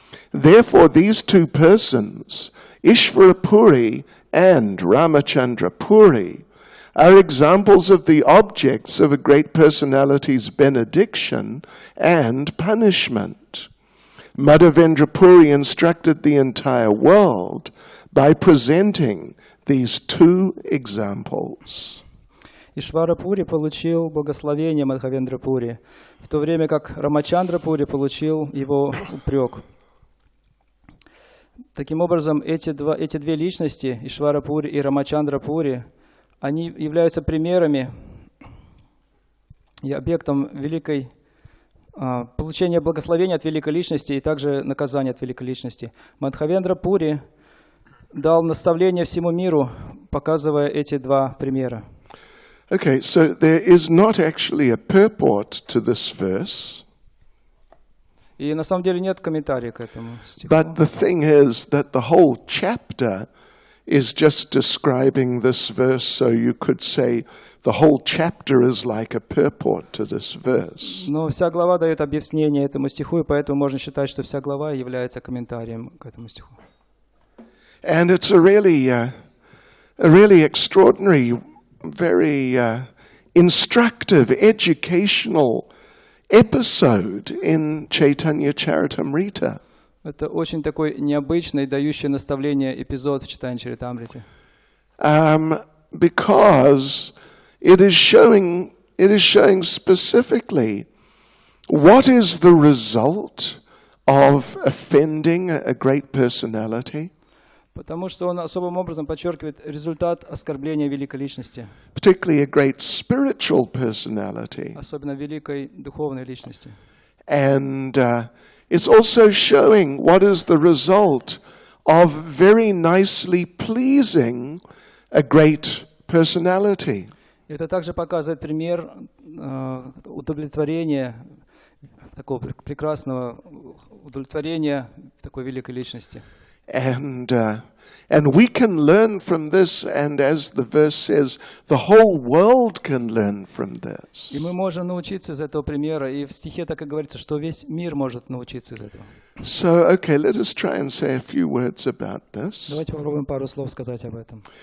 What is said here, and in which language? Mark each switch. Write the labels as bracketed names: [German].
[English] Therefore, these two persons, Ishvara Puri and Ramachandra Puri, are examples of the objects of a great personality's benediction and punishment. Madhavendra Puri instructed the entire world by presenting these two examples. [Russian] Ишвара Пури получил благословение Мадхавендра Пури, в то время как Рамачандра Пури получил его упрек. Таким образом, эти две личности, Ишвара Пури и Рамачандра Пури, они являются примерами и объектом великой получение благословения от Великой Личности и также наказание от Великой Личности. Мадхавендра Пури дал наставление всему миру, показывая эти два примера. [English] Okay, so there is not actually a purport to this verse. [Russian] И на самом деле нет комментариев к этому стиху. [English] But the thing is that the whole chapter is just describing this verse, so you could say the whole chapter is like a purport to this verse. [Russian] Но вся глава дает объяснение этому стиху, и поэтому можно считать, что вся глава является комментарием к этому стиху. [English] And it's a really extraordinary, very instructive, educational episode in Chaitanya Charitamrita. [Russian] Это очень такой необычный, дающий наставление эпизод в Чайтанья Чаритамрите. [English] Because it is showing specifically what is the result of offending a great personality. [Russian] Потому что он особым образом подчеркивает результат оскорбления великой личности. [English] Particularly a great spiritual personality. [Russian] Особенно великой духовной личности. [English] And it's also showing what is the result of very nicely pleasing a great personality. [Russian] Это также показывает пример удовлетворения, такого прекрасного удовлетворения такой великой личности. [English] And we can learn from this, and as the verse says, the whole world can learn from this. [Russian] И мы можем научиться из этого примера, и в стихе так и говорится, что весь мир может научиться из этого. [English] So, okay, let us try and say a few words about this. [Russian] Давайте попробуем пару слов сказать об этом.